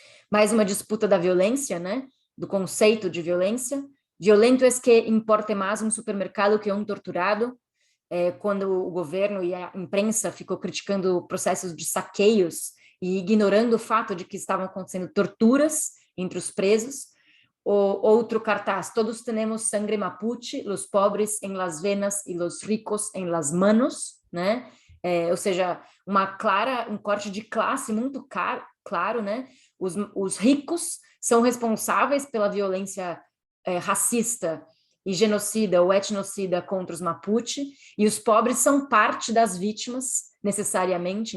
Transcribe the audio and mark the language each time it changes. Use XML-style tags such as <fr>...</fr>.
<pt>Mais uma disputa da violência, né? Do conceito de violência. Violento é que importe mais um supermercado que um torturado. quando o governo e a imprensa ficou criticando processos de saqueios e ignorando o fato de que estavam acontecendo torturas entre os presos. Outro cartaz:</pt> <es>todos temos sangre mapuche, los pobres en las venas e los ricos en las manos, né?</es> <pt>Ou seja, um corte de classe muito claro, né? Os ricos são responsáveis pela violência racista e genocida ou etnocida contra os Mapuche, e os pobres são parte das vítimas, necessariamente.</pt>